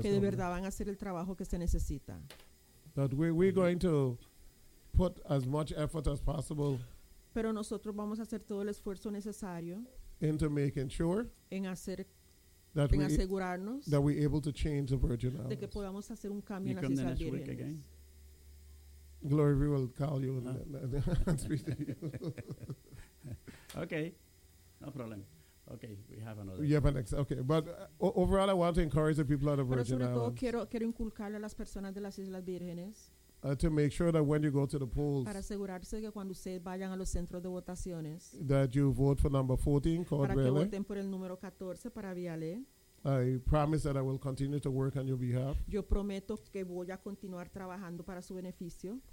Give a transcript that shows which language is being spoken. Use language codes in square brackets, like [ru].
[es] Que de verdad van a hacer el trabajo que se necesita. [en] That we're going to put as much effort as possible. [es] Pero nosotros vamos a hacer todo el esfuerzo necesario. [en] Into making sure. [es] En hacer. That en asegurarnos. [en] That we're able to change the Virgin Islands. [es] De que podamos hacer un cambio en las Islas Vírgenes. [en] Glory, we will call you. No. Okay, no problem. Okay, we have another. Yeah, but next. Okay, but overall, I want to encourage the people of the Virgin Islands. [es] Pero sobre todo quiero inculcarle a las personas de las Islas Vírgenes. [en] To make sure that when you go to the polls. [es] Para asegurarse que cuando ustedes vayan a los centros de votaciones. [en] That you vote for number 14, Cordele. [es] Para que voten por el número 14 para Viale. [en] I promise that I will continue to work on your behalf. [es] Yo prometo que voy a continuar trabajando para su beneficio.